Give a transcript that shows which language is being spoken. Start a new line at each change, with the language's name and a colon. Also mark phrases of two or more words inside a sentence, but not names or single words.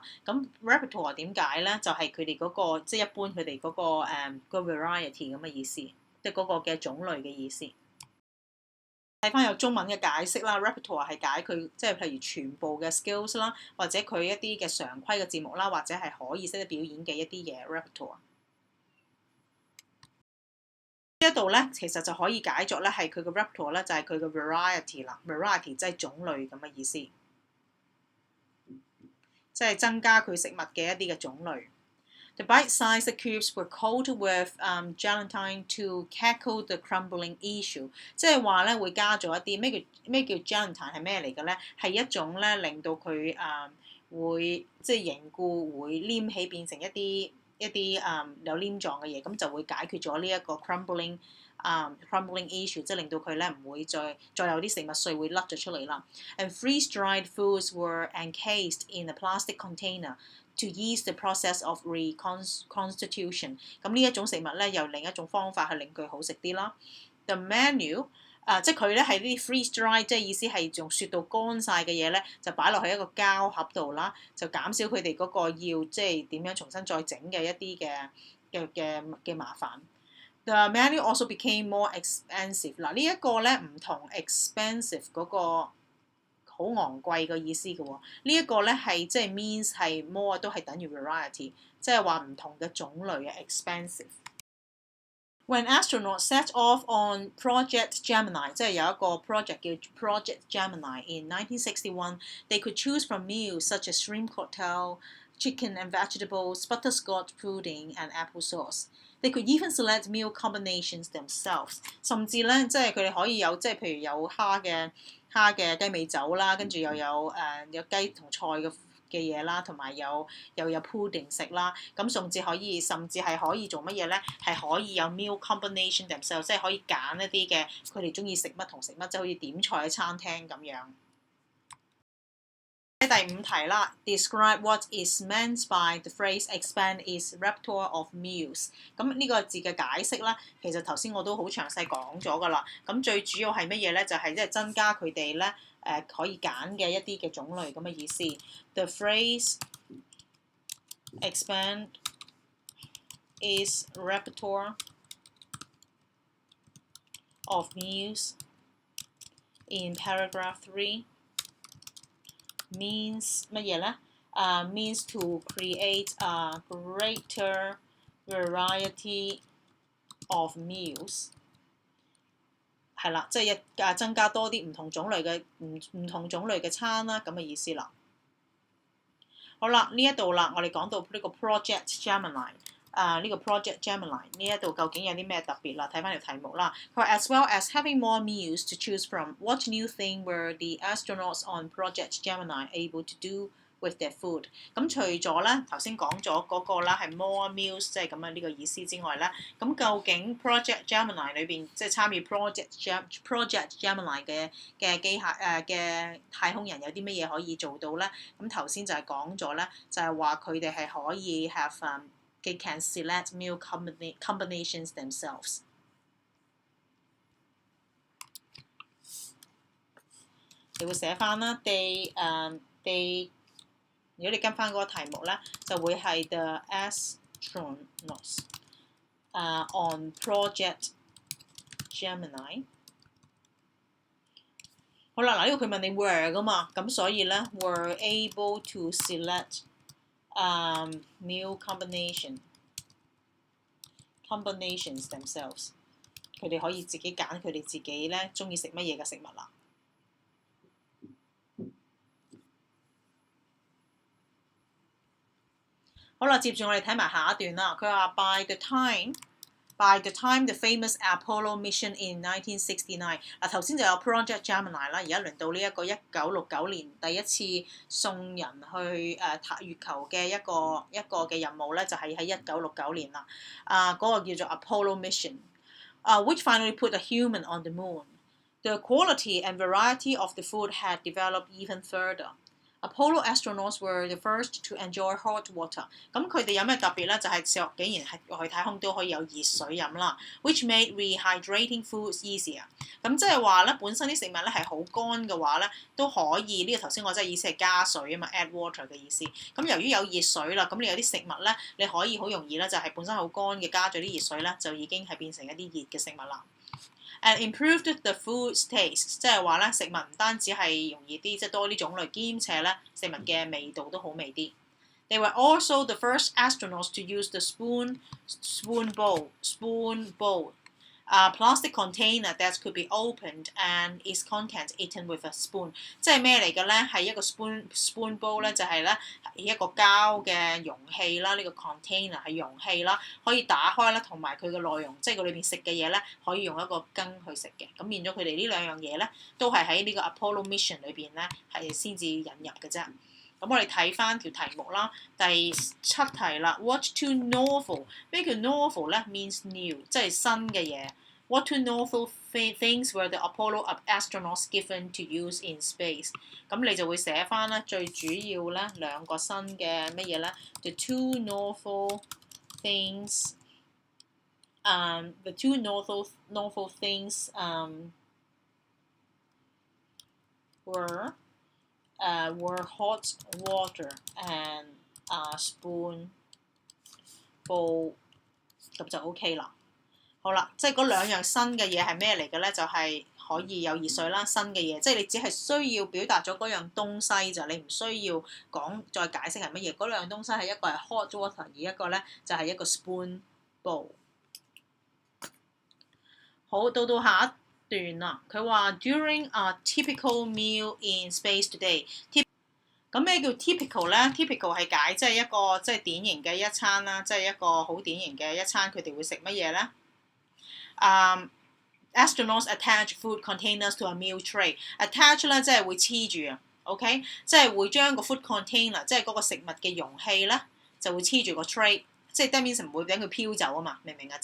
Cantonese: 咁 repertoire 點解咧？就係佢哋嗰個即係一般佢哋嗰個variety 咁嘅意思，即係嗰個嘅種類嘅意思。睇翻有中文嘅解釋啦 ，repertoire 係解佢即係譬如全部嘅 skills 啦，或者佢一啲嘅常規嘅節目啦，或者係可以識得表演嘅一啲嘢 repertoire。呢一度咧，其實就可以解作咧係佢嘅 repertoire 咧，就係佢嘅 variety 啦 ，variety 即係種類咁嘅意思，即係增加佢食物嘅一啲嘅種類。
English: The bite-sized cubes were coated with gelatine to tackle the crumbling issue。
Cantonese: 即係話咧會加咗一啲咩叫 gelatine 係咩嚟嘅咧？係一種咧令到佢會即係凝固會黏起變成一啲有黏狀嘅嘢，咁就會解決咗呢一個
English: crumbling issue，
Cantonese: 即係令到佢咧唔會再有啲食物碎會甩咗出嚟啦。
English: And freeze-dried foods were encased in a plastic container。to ease the process of reconstitution，
Cantonese: 咁呢一種食物咧，又另一種方法去令佢好食啲啦。
English: The menu
Cantonese: 即係佢咧係啲
English: freeze dry，
Cantonese: 即係意思係用雪到乾晒嘅嘢咧，就擺落喺一個膠盒度啦，就減少佢哋嗰個要即係點樣重新再整嘅一啲嘅麻煩。
English: The menu also became more expensive。
Cantonese: 嗱呢一個咧唔同 expensive 嗰個好昂貴嘅意思嘅喎，呢一個咧係即係 means 係 more 都係等於 variety， 即係話唔同嘅種類嘅 expensive。
English: When astronauts set off on Project Gemini，
Cantonese: 即係有一個
English: project
Cantonese: 叫
English: Project Gemini in 1961， they could choose from meals such as shrimp cocktail, chicken and vegetables, butterscotch pudding and apple sauce。They could even select meal combinations themselves。
Cantonese: 甚至咧，即係佢哋可以有即係譬如有蝦嘅雞尾酒啦，跟住又有有雞同菜嘅嘢啦，同埋又有 pudding 食啦。咁甚至係可以做乜嘢咧？係可以有
English: meal combination themselves，
Cantonese: 即係可以揀一啲嘅佢哋中意食乜同食乜，即係好似點菜喺餐廳咁樣。第5題啦
English: ，describe what is meant by the phrase expand its repertoire of meals。
Cantonese: 咁呢個字嘅解釋啦，其實頭先我都好詳細講咗㗎啦。咁最主要係乜嘢咧？就係即係增加佢哋咧可以揀嘅一啲嘅種類咁嘅意思。
English: The phrase expand its repertoire of meals in paragraph 3。
Cantonese: means 乜嘢咧 ？
English: means to create a greater variety of meals。
Cantonese: 係啦，即係增加多啲唔同種類嘅餐啦，咁嘅意思啦。好啦，呢一度啦，我哋講到呢個 Project Gemini。呢個 Project Gemini 呢一度究竟有啲咩特別啦？睇翻條題目啦。佢話
English: as well as having more meals to choose from, what new thing were the astronauts on Project Gemini able to do with their food？
Cantonese: 咁除咗咧頭先講咗嗰個啦，係
English: more meals
Cantonese: 即係咁樣呢個意思之外咧，咁究竟 Project Gemini 裏邊即係參與 Project Gemini 嘅嘅太空人有啲乜嘢可以做到咧？咁頭先就係講咗咧，就係話佢哋係可以
English: they can select meal combinations themselves。
Cantonese: 你會寫翻啦 ，they 如果你跟翻嗰個題目咧，就會係
English: the astronauts on Project Gemini。
Cantonese: 好啦，嗱呢個佢問你 were 噶嘛，咁所以咧
English: were able to select meal combinations themselves，
Cantonese: 佢哋可以自己揀佢哋自己咧中意食乜嘢嘅食物啦。好啦，接住我哋睇埋下一段啦。佢話
English: by the time the famous Apollo mission in 1969，
Cantonese: 嗱頭先就有 Project Gemini 啦，而家輪到呢一個1969年第一次送人去月球嘅一個嘅任務咧，就係喺1969年啦。嗰個叫做
English: Apollo mission，which finally put a human on the moon. The quality and variety of the food had developed even further.Apollo astronauts were the first to enjoy hot water。
Cantonese: 咁佢哋有咩特別咧？就係竟然係去太空都可以有熱水飲啦 ，
English: which made rehydrating foods easier。
Cantonese: 咁即係話咧，本身啲食物咧係好乾嘅話咧，都可以呢個頭先我真係意思係加水啊嘛 ，
English: add water
Cantonese: 嘅意思。咁由於有熱水啦，咁你有啲食物咧，你可以好容易咧就係本身好乾嘅，加咗啲熱水咧，就已經係變成一啲熱嘅食物啦。
English: And improved the food's taste，
Cantonese: 即係話咧食物唔單止係容易啲，即係多啲種類，兼且咧食物嘅味道都好味啲。
English: They were also the first astronauts to use the spoon bowl，a plastic container that could be opened and its contents eaten with a spoon。
Cantonese: 即係咩嚟嘅咧？係一個
English: spoon bowl
Cantonese: 咧，就係咧一個膠嘅容器啦，呢個 container 係容器啦，可以打開啦，同埋佢嘅內容，即係佢裏邊食嘅嘢咧，可以用一個羹去食嘅。咁變咗佢哋呢兩樣嘢咧，都係喺呢個 Apollo mission 裏邊咧係先至引入嘅啫。咁我哋睇翻條題目啦，第7題啦。
English: What two novel？
Cantonese: 咩叫 novel 咧 ？
English: means new，
Cantonese: 即係新嘅嘢。
English: What two novel things were the Apollo astronauts given to use in space？
Cantonese: 咁你就會寫翻咧，最主要咧兩個新嘅乜嘢咧
English: ？The two novel things，the two novel things were hot water and a spoon bowl，
Cantonese: 咁就 OK 啦。好啦，即係嗰兩樣新嘅嘢係咩嚟嘅咧？就係、可以有熱水啦，新嘅嘢，即係你只係需要表達咗嗰樣東西就，你唔需要講再解釋係乜嘢。嗰兩樣東西係一個係
English: hot water，
Cantonese: 而一個咧就係一個
English: spoon bowl。
Cantonese: 好，到下一段啦，佢話
English: During a typical meal in space today。
Cantonese: 咁咩叫 typical 咧 ？typical 係解即係一個即係典型嘅一餐啦，即係一個好典型嘅一餐，佢哋會食乜嘢咧 ？
English: Astronauts attach food containers to a meal tray。
Cantonese: attach 咧即係會黐住啊 ，OK， 即係會將個
English: food container，
Cantonese: 即係嗰個食物嘅容器咧，就會黐住個 tray， 即係
English: that means
Cantonese: 唔會俾佢飄走啊嘛，明唔明啊？